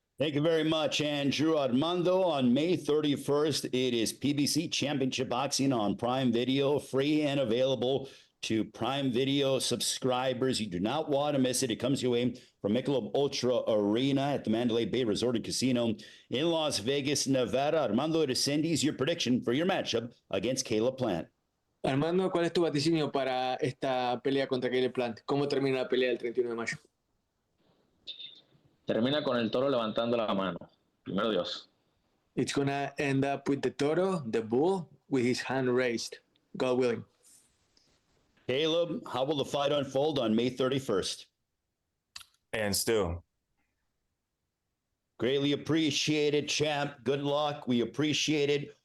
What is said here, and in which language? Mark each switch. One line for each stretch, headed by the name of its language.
English: Thank you very much, Andrew. Armando, on May 31st, it is PBC Championship Boxing on Prime Video, free and available to Prime Video subscribers. You do not want to miss it. It comes your way from Michelob Ultra Arena at the Mandalay Bay Resort and Casino in Las Vegas, Nevada. Armando Resendiz, your prediction for your matchup against Caleb Plant.
Spanish: Armando, ¿cuál es tu vaticinio para esta pelea contra Caleb Plant? ¿Cómo termina la pelea el 31 de mayo? Termina con el toro levantando la mano. Primero Dios.
English: It's gonna end up with the toro, the bull, with his hand raised, God willing. Caleb, how will the fight unfold on May 31st? And still. Greatly appreciated, champ. Good luck. We appreciate it.